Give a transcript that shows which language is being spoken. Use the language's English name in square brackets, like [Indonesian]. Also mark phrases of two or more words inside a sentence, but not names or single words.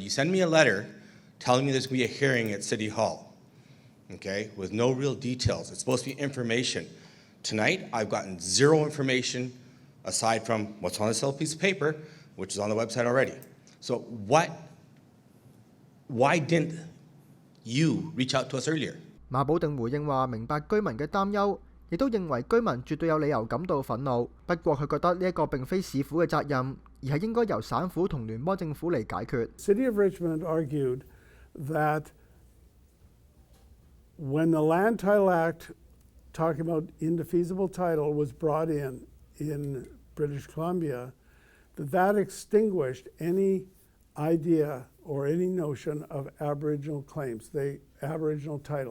[English] You send me a letter telling me there's going to be a hearing at City Hall, okay, with no real details. It's supposed to be information. Tonight, I've gotten zero information aside from what's on this little piece of paper, which is on the website already. So why didn't you reach out to us earlier? [Cantonese] 馬保定回應話：明白居民嘅擔憂，亦都認為居民絕對有理由感到憤怒。不過佢覺得呢一個並非市府嘅責任，而係應該由省府同聯邦政府嚟解決。 [English] City of Richmond argued that when the Land Title Act talking about indefeasible title was brought in British Columbia, that extinguished any idea or any notion of Aboriginal claims, Aboriginal title.